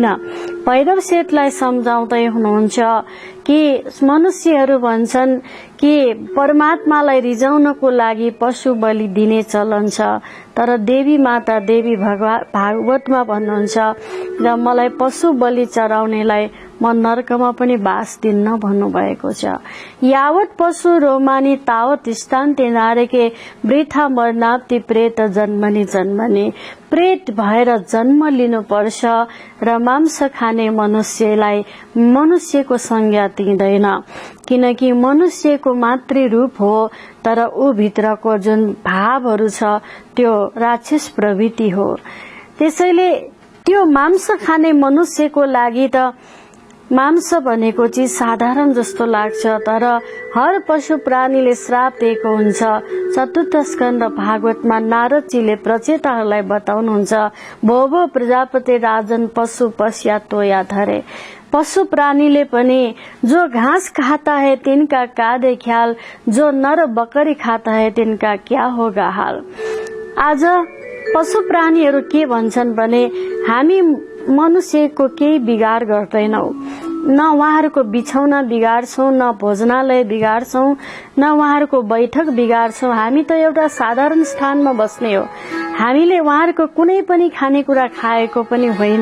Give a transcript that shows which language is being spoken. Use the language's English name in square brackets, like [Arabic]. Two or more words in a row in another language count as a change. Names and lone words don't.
[Nepali] भैरव सेठलाई सम्झाउँदै हुनुहुन्छ कि मनुष्यहरू भन्छन् कि परमात्मालाई रिझाउनको लागि पशु बलि दिने चलन छ, तर देवी माता देवी भागवतमा भन्नुहुन्छ र मलाई पशु बलि चढाउनेलाई म नरकमा पनि बास दिन्न भन्नुभएको छ। [Sanskrit] यावत पशु रोमानी तावत स्थान्ते नारेके वृथा मर्नाप्ति प्रेत जन्मनी जन्मनी। [Nepali] प्रेत भएर जन्म लिनुपर्छ र मांस खाने मनुष्यलाई मनुष्यको संज्ञा दिँदैन, किनकि मनुष्यको मातृ रूप हो, तर ऊ भित्रको जुन भावहरू छ त्यो राक्षस प्रवृत्ति हो। त्यसैले त्यो मांस खाने मनुष्यको लागि त मांस भनेको चीज साधारण जस्तो लाग्छ, तर हर पशु प्राणीले श्राप दिएको हुन्छ। चतुर्थ स्कन्द भागवतमा नारदजीले प्रचेताहरूलाई बताउनुहुन्छ, [Sanskrit] भो भो प्रजापति राजन पशु पश्या तोया धरे। [Nepali] पशु प्राणीले पनि [Hindi] जो घास खाता है तिनका कादे ख्याल, जो नर बकरी खाता है तिनका क्या होगा हाल। [Nepali] आज पशु प्राणीहरू के भन्छन् भने हामी मनुष्यको केही बिगार गर्दैनौ, न उहाँहरूको बिछौना बिगाड्छौं, न भोजनालय बिगाड्छौं, न उहाँहरूको बैठक बिगाड्छौं। हामी त एउटा साधारण स्थानमा बस्ने हो। हामीले उहाँहरूको कुनै पनि खानेकुरा खाएको पनि होइन।